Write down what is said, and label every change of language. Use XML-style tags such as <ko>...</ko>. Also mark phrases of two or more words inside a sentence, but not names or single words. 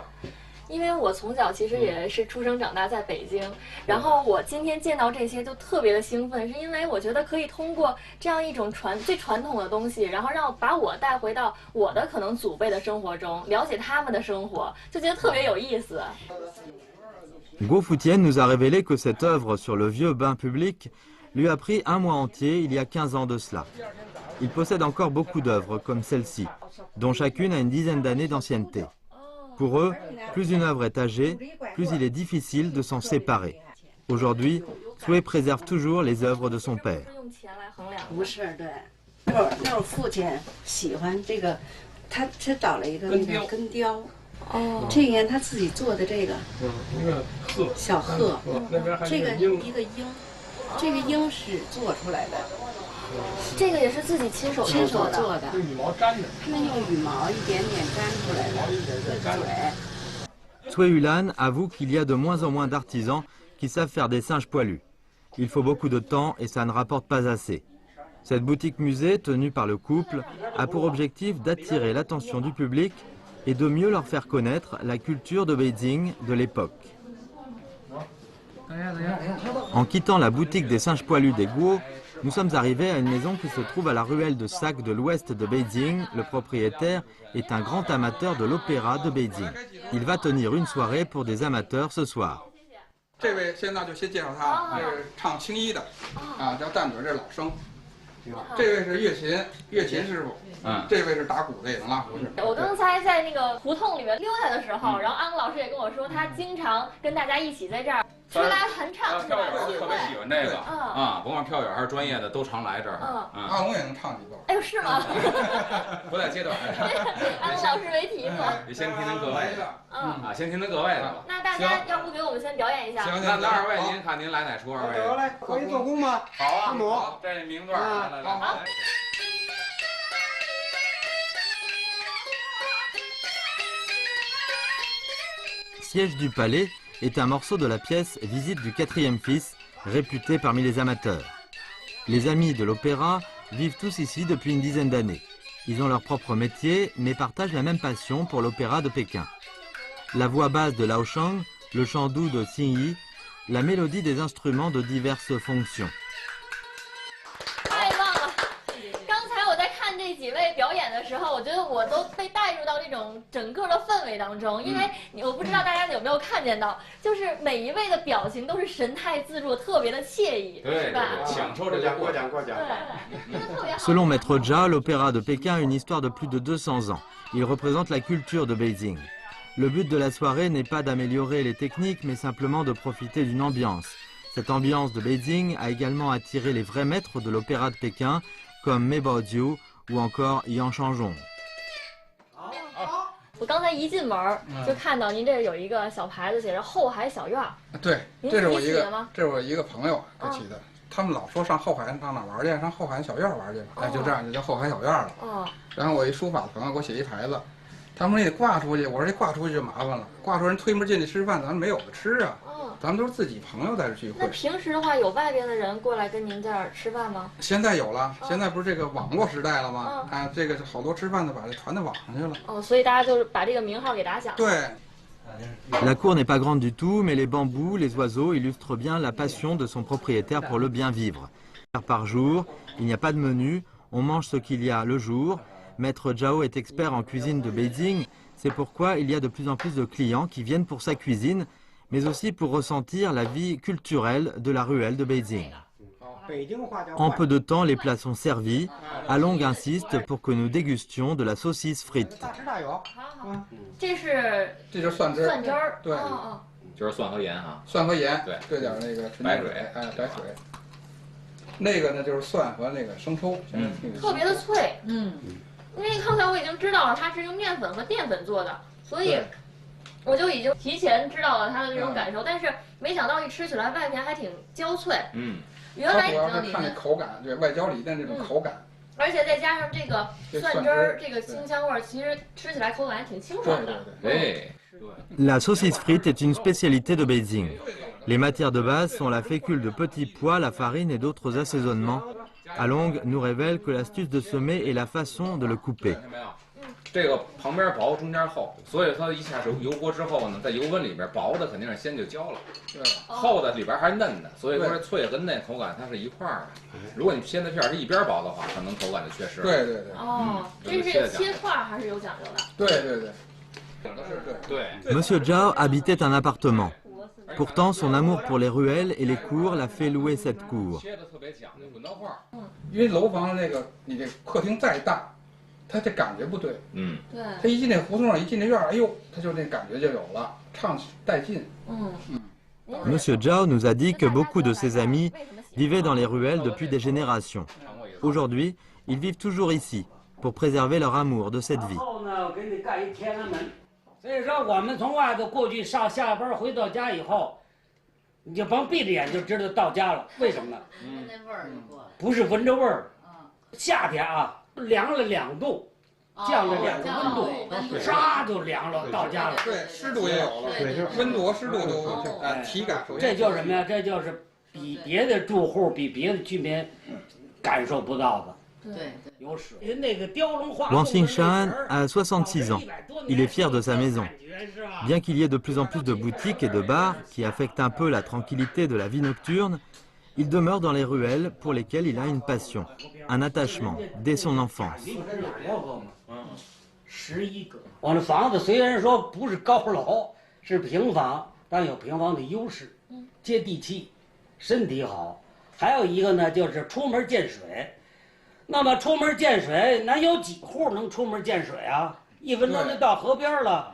<zh>因为我从小其实也是出生长大在北京，然后我今天见到这些就特别的兴奋，是因为我觉得可以通过这样一种最传统的东西，然后把我带回到我的可能祖辈的生活中，了解他们的生活，就觉得特别有意思。</zh> <fr>Guo Futian nous a révélé que cette œuvre sur le vieux bain public lui a pris un mois entier il y a 15 ans de cela. Il possède encore beaucoup d'œuvres comme celle-ci, dont chacune a une dizaine d'années d'ancienneté. Pour eux, plus une œuvre est âgée, plus il est difficile de s'en séparer. Aujourd'hui, Sui préserve toujours les œuvres de son père.</fr> <zh>不是，对，那会儿父亲喜欢这个，他找了一个那个根雕。哦，这个他自己做的这个，一个鹤，小鹤，那边还这个鹰，一个鹰，这个鹰是做出来的。这个也是自己亲手做的，用羽毛粘的。他们用羽毛一点点粘出来的。</zh> <fr>Sui Yulan avoue qu'il y a de moins en moins d'artisans qui savent faire des singes poilus. Il faut beaucoup de temps et ça ne rapporte pas assez. Cette boutique musée, tenue par le couple, a pour objectif d'attirer l'attention du public et de mieux leur faire connaître la culture de Beijing de l'époque. En quittant la boutique des singes poilus des Guo, nous sommes arrivés à une maison qui se trouve à la ruelle de Sac de l'ouest de Beijing. Le propriétaire est un grand amateur de l'opéra de Beijing. Il va tenir une soirée pour des amateurs ce soir.</fr> <zh>这位现在就先介绍他，这是唱青衣的，啊，叫蛋嘴，这是老生。这位是乐琴师傅，这位是打鼓的，也能拉胡子。我刚才在那个胡同里面溜达的时候，然后安老师也跟我说，他经常跟大家一起在这儿吹拉弹唱。票友特别喜欢这个啊，甭管票友还是专业的，都常来这儿。阿龙也能唱几段。哎呦，是吗？不带阶段。安老师为题吗？得先听听各位的。啊，先听听各位的。那大家要不给我们先表演一下？行，那二位您看您来哪出？二位。来，可以做工吗？好啊，好，这名段来。好。</zh> <fr>Siège du palais est un morceau de la pièce Visite du quatrième fils, réputé parmi les amateurs. Les amis de l'opéra vivent tous ici depuis une dizaine d'années. Ils ont leur propre métier, mais partagent la même passion pour l'opéra de Pékin. La voix basse de Lao Shang, le chant doux de Xing Yi, la mélodie des instruments de diverses fonctions.</fr> <zh>太棒了！刚才我在看这几位表演的时候，我觉得我都被带入到这种整个的氛围当中，因为我不知道大家有没有看见到，就是每一位的表情都是神态自若，特别的惬意，是吧？享受这个过奖。</zh> <fr>Selon Maître Jia, l'opéra de Pékin a une histoire de plus de 200 ans. Il représente la culture de Beijing. Le but de la soirée n'est pas d'améliorer les techniques, mais simplement de profiter d'une ambiance. Cette ambiance de Beijing a également attiré les vrais maîtres de l'opéra de Pékin, comme Mei Baojiu ou encore Yang Chanzhong.</fr> <zh>我刚才一进门就看到您这有一个小牌子，写着后海小院。对，这是我一个朋友给起的。 他们老说上后海上哪玩去，上后海小院玩去，哎，就这样就叫后海小院了。然后我一书法朋友给我写一牌子，他们说你得挂出去，我说这挂出去就麻烦了，挂出人推门进去吃饭，咱们没有的吃啊。咱们都是自己朋友在这聚会。那平时的话，有外边的人过来跟您这儿吃饭吗？现在有了，现在不是这个网络时代了吗？啊，这个好多吃饭的把这传到网上去了。哦，所以大家就是把这个名号给打响。对。</zh> <fr>La cour n'est pas grande du tout, mais les bambous, les oiseaux illustrent bien la passion de son propriétaire pour le bien vivre. Par jour, il n'y a pas de menu, on mange ce qu'il y a le jour. Maître Zhao est expert en cuisine de Beijing, c'est pourquoi il y a de plus en plus de clients qui viennent pour sa cuisine, mais aussi pour ressentir la vie culturelle de la ruelle de Beijing. En peu de temps, les plats sont servis. Along insiste pour que nous dégustions de la saucisse frite.</fr> <zh>这是蒜汁儿，对，就是蒜和盐哈，蒜和盐，对，兑点那个白水，哎，白水。那个呢就是蒜和那个生抽，特别的脆，因为刚才我已经知道了它是用面粉和淀粉做的，所以我就已经提前知道了它的这种感受，但是没想到一吃起来外面还挺焦脆，原来主要是看那口感，对，外焦里嫩这种口感。而且再加上这个蒜汁儿，这个清香味儿，其实吃起来口感还挺清爽的。对。</zh> <fr>La saucisse frite est une spécialité de Beijing. Les matières de base sont la fécule de petits pois, la farine et d'autres assaisonnements. Along nous révèle que l'astuce de semer est la façon de le couper.</fr> <zh>这个旁边薄，中间厚，所以它一下油锅之后呢，在油温里边，薄的肯定是先就焦了，厚的里边还是嫩的，所以说脆跟嫩口感它是一块儿的。如果你切的片是一边薄的话，可能口感就缺失了。对对对。哦，这是切块还是有讲究的？对对对。</zh> <fr>Monsieur Zhao habitait un appartement. Pourtant, son amour pour les ruelles et les cours l'a fait louer cette cour.</fr> <zh>因为楼房的那个，你这客厅再大，它这感觉不对。对。他一进那胡同一进那院哎呦，他就那感觉就有了，畅带劲。</zh> <fr>Monsieur Zhao nous a dit que beaucoup de ses amis vivaient dans les ruelles depuis des générations. Aujourd'hui, ils vivent toujours ici, pour préserver leur amour de cette vie.</fr> <zh>所以说，我们从外头过去下班回到家以后，你就甭闭着眼就知道到家了。为什么呢？那味儿就过来。不是闻着味儿，夏天啊，凉了2度，降了2个温度，唰就凉了，到家了。对，湿度也有了，对，温度和湿度都体感。这就是什么呀？这就是比别的住户、比别的居民感受不到的。</zh> <fr>Wang Xingshan a 66 ans. Il est fier de sa maison. Bien qu'il y ait de plus en plus de boutiques et de bars qui affectent un peu la tranquillité de la vie nocturne, il demeure dans les ruelles pour lesquelles il a une passion, un attachement dès son enfance.</fr> <zh>11 个。我的房子虽然说不是高楼，是平房，但有平房的优势，接地气，身体好。还有一个呢，就是出门见水。 那么出门见水，哪有几户能出门见水啊？1分钟就到河边了。</zh>